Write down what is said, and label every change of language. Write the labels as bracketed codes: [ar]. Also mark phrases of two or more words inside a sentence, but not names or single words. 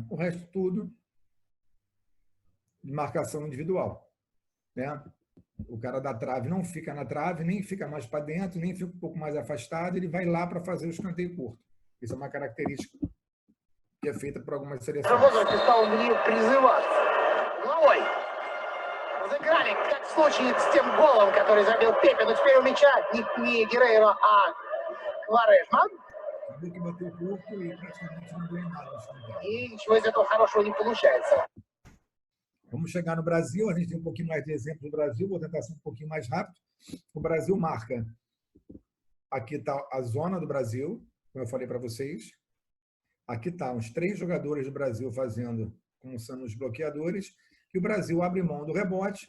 [pt] O resto tudo de marcação individual, né? O cara da trave não fica na trave, nem fica mais para dentro, nem fica um pouco mais afastado, ele vai lá para fazer o escanteio curto. Isso é uma característica que é feita por algumas seleções. [ru] Разыграли, как в случае с тем голом, который забил Пепе, но теперь у мяча не Герейро, а Кварежма. [pt] Que bateu curto e praticamente não ganhou nada. [ru] И ничего из этого хорошего не получается. [pt] Vamos chegar no Brasil, a gente tem um pouquinho mais de exemplo do Brasil, vou tentar ser um pouquinho mais rápido. O Brasil marca, aqui está a zona do Brasil, como eu falei para vocês. Aqui está uns 3 jogadores do Brasil fazendo, como sendo os bloqueadores, e o Brasil abre mão do rebote.